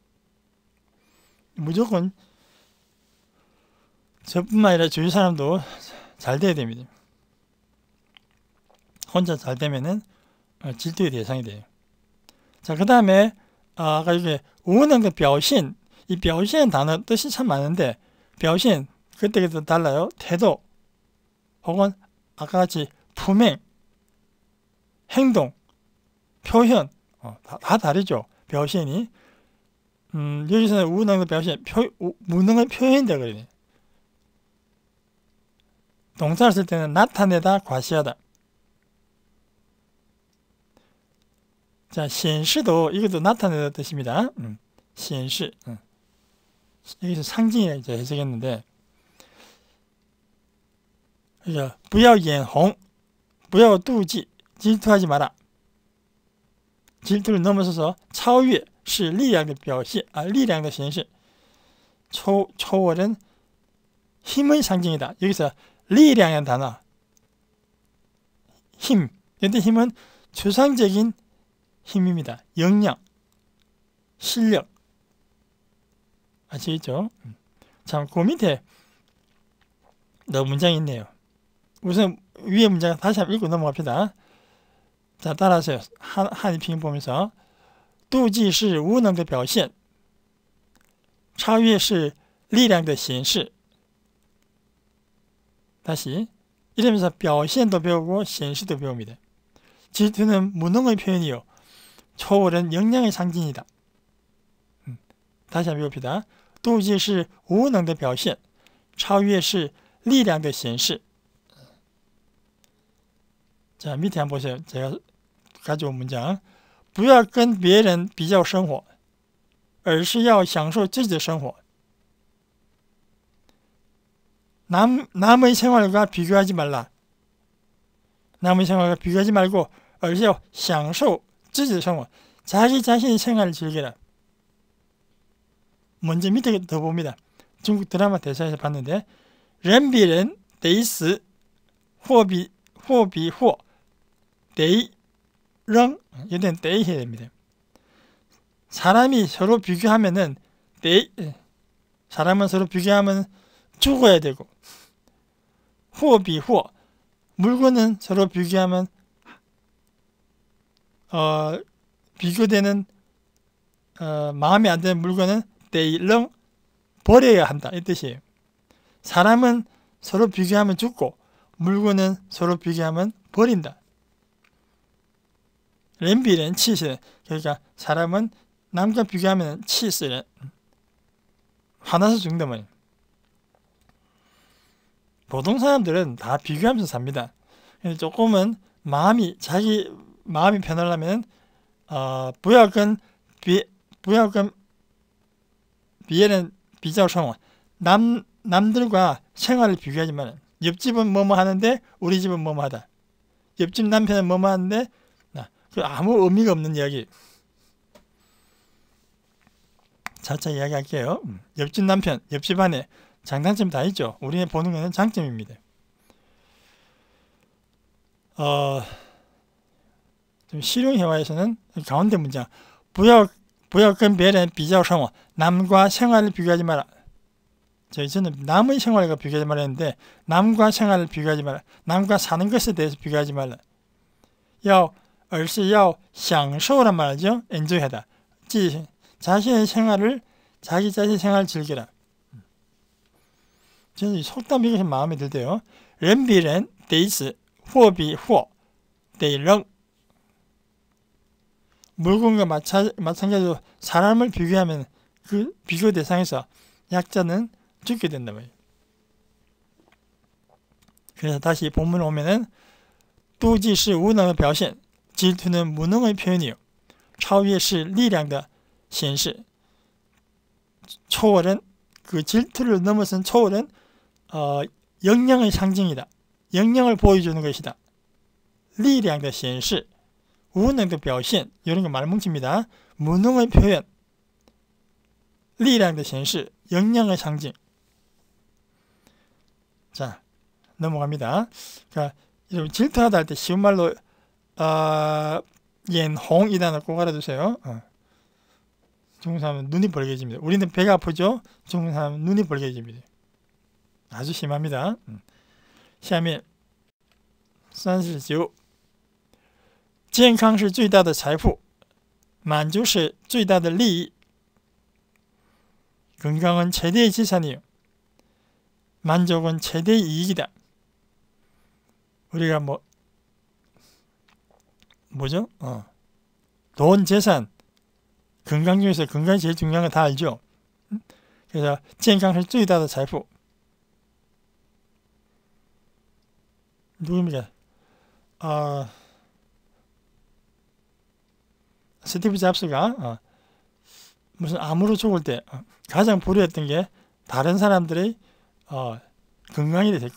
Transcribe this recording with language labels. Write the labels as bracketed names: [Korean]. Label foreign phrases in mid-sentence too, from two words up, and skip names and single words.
[Korean] 무조건 저뿐만 아니라 주위 사람도 잘 돼야 됩니다. 혼자 잘 되면은 질투의 대상이 돼요. 자, 그 다음에 아까 이게 우능의 表现, 이 表现 단어 뜻이 참 많은데 表现 그때그때 달라요. 태도 혹은 아까 같이 품행, 행동, 표현 다 다르죠. 表现이 여기서는 우능의 表现, 무능의 표현이다 그러네. 동사를 쓸 때는 나타내다, 과시하다. 자, 显示 도 이것도 나타내다 뜻입니다. 显示. 여기서 상징이라고 이제 해석했는데, 그러니까 [Chinese] 不要眼红, 不要妒忌, [Korean] 질투하지 마라. 질투를 넘어서서 [Chinese] 超越是力量的表现, 力量的显示. [Korean] 초월은 힘의 상징이다. 여기서 力量 이라는 단어, 힘. 근데 힘은 추상적인 힘입니다. 역량, 실력. 아시겠죠? 참, 그 밑에 너 문장이 있네요. 우선 위에 문장 다시 한번 읽고 넘어갑시다. 자, 따라하세요. 한이핑 보면서 [Chinese] 妒忌是无能的表现, 超越是力量的显示. [Korean] 다시 이러면서 表现 도 배우고 显示도 배웁니다. 질투는 무능의 표현이요, 초월은 역량의 상징이다. 다시 한번 배웁시다. [Chinese] 妒忌是无能的表现, 超越是力量的显示. [Korean] 자, 밑에 한번 보세요. 제가 가져온 문장. [Chinese] 不要跟别人比较生活而是要享受自己的生活. [Korean] 남의 생활과 비교하지 말라. 남의 생활과 비교하지 말고 [Chinese] 而是要享受自己的生活. [Korean] 자기 자신의 생활을 즐겨라. 먼저 밑에 더 봅니다. 중국 드라마 대사에서 봤는데 [Chinese] 人比人得死货比货得扔. [Korean] 이런 때 해야 됩니다. 사람이 서로 비교하면은 사람은 서로 비교하면 죽어야 되고, [Chinese] 货比货 [Korean] 물건은 서로 비교하면 비교되는 마음에 안 드는 물건은 [Chinese] 得扔 [Korean] 버려야 한다 이 뜻이에요. 사람은 서로 비교하면 죽고 물건은 서로 비교하면 버린다. [Chinese] 人比人气死人. [Korean] 그러니까 사람은 남과 비교하면 [Chinese] 气死人. [Korean] 화나서 죽는다 말이에요. 보통 사람들은 다 비교하면서 삽니다. 조금은 자기 마음이 편하려면 [Chinese] 不要跟别人比较生活. [Korean] 남들과 생활을 비교하지 마라. 옆집은 뭐뭐 하는데 우리 집은 뭐뭐 하다. 옆집 남편은 뭐뭐 하는데 아무 의미가 없는 이야기. 차차 이야기할게요. 옆집 남편, 옆집 아내 장단점 다 있죠. 우리가 보는 것은 장점입니다. 좀 실용회화에서는 가운데 문장 [Chinese] 不要跟别人比较生活. [Korean] 남과 생활을 비교하지 마라. 저는 남의 생활과 비교하지 말라 했는데 남과 생활을 비교하지 마라. 남과 사는 것에 대해서 비교하지 말라. [Chinese] 而是要享受 [Korean] 란 말이죠. enjoy하다. 자기 자신의 생활을 즐기라. 저는 이 속담 이것이 마음에 들대요. [Chinese] 人比人得死货比货得扔. [Korean] 물건과 마찬가지로 사람을 비교하면 그 비교 대상에서 약자는 죽게 된다 말이에요. 그래서 다시 본문에 오면은 [Chinese] 妒忌是无能的表现 [Korean] 질투는 무능의 표현이요. [Chinese] 超越是力量的显示. [Korean] 초월은 그 질투를 넘어선 초월은 역량의 상징이다. 역량을 보여주는 것이다. [Chinese] 力量的显示 无能的表现 [Korean] 이런 거 말뭉칩니다. 무능의 표현 [Chinese] 力量的显示 [Korean] 역량의 상징. 자, 넘어갑니다. 그러니까 여러분 질투하다 할 때 쉬운 말로 옌홍 이 단어 꼭 알아두세요. 중국 사람은 눈이 벌개집니다. 우리는 배가 아프죠? 중국 사람은 눈이 벌개집니다. 아주 심합니다. [Chinese] 下面39健康是最大的财富满足是最大的利益 [Korean] 건강은 최대의 지산이요. 만족은 최대의 이익이다. 우리가 뭐죠? 돈, 재산, 건강 중에서 건강이 제일 중요한 거 다 알죠? 그래서 [Chinese] 健康是最大的财富 [Korean] 누굽니까? 스티브 잡스가 무슨 암으로 죽을 때 가장 불효했던 게 다른 사람들의 건강이 돼.